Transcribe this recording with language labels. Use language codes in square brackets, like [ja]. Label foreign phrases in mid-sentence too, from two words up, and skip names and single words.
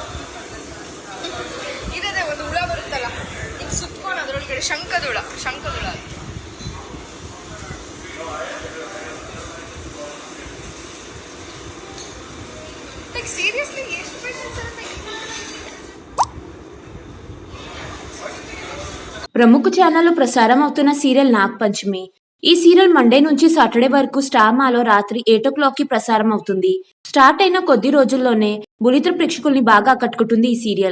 [kn] ಇದೇ ಒಂದು ಹುಳ ಬರುತ್ತಲ್ಲ, ಈಗ ಸುತ್ಕೊಂಡು ಅದ್ರೊಳಗಡೆ ಶಂಖದುಳ. ಸೀರಿಯಸ್ಲಿ ಎಷ್ಟು ಪೇಷನ್ಸ್ ಇರುತ್ತೆ? [te] ప్రముఖ ఛానల్లో ప్రసారం అవుతున్న సీరియల్ నాగపంచమి. ఈ సీరియల్ మండే నుంచి సాటర్డే వరకు స్టార్ మాలో రాత్రి 8 o'clockకి ప్రసారం అవుతుంది. స్టార్ట్ అయిన కొద్ది రోజుల్లోనే బుల్లితెర ప్రేక్షకుల్ని బాగా ఆకట్టుకుంటుంది ఈ సీరియల్.